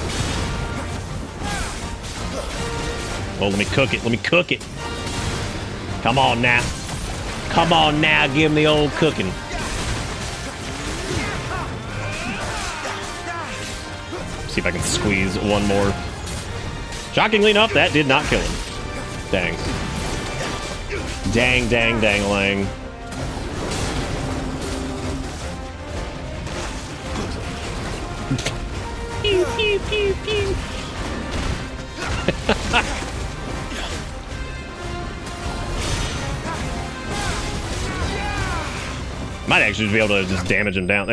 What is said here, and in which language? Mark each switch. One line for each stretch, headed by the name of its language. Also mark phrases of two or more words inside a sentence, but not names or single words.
English: Well, let me cook it. Let me cook it. Come on now. Come on now, give me old cooking. See if I can squeeze one more. Shockingly enough, that did not kill him. Dang. Dang, dang, dang-a-lang. Pew, pew, pew, pew. Might actually be able to just damage him down.